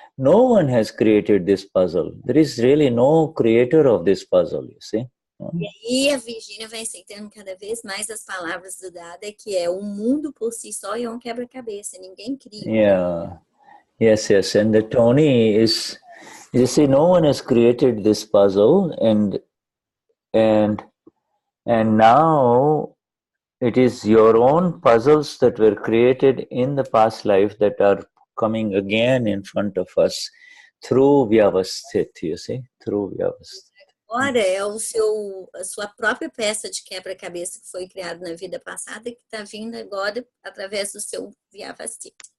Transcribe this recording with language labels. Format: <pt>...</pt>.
<en>No one has created this puzzle. There is really no creator of this puzzle, you see.</en> <pt>E aí a Virgínia vai aceitando cada vez mais as palavras do Dada, que é o mundo por si só é um quebra-cabeça, ninguém cria.</pt> <en>Yeah, yes. And the Tony is, you see, no one has created this puzzle, and now it is your own puzzles that were created in the past life that are coming again in front of us through Vyavasthit, you see, through Vyavasthit.</en> <pt>Agora é a sua própria peça de quebra-cabeça que foi criada na vida passada que está vindo agora através do seu Vyavasthit.</pt>